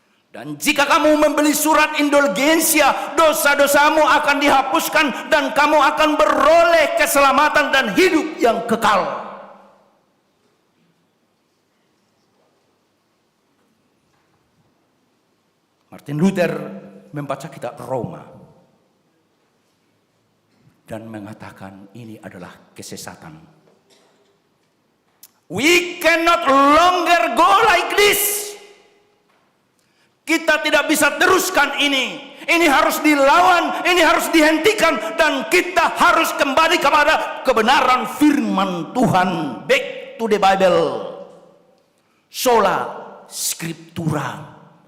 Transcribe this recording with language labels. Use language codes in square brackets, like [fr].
[id] Dan jika kamu membeli surat indulgensia, dosa-dosamu akan dihapuskan dan kamu akan beroleh keselamatan dan hidup yang kekal. Martin Luther membaca kitab Roma dan mengatakan ini adalah kesesatan. [en] We cannot longer go like this. [id] Kita tidak bisa teruskan ini. Ini harus dilawan, ini harus dihentikan, dan kita harus kembali kepada kebenaran firman Tuhan. [en] Back to the Bible. Sola Scriptura.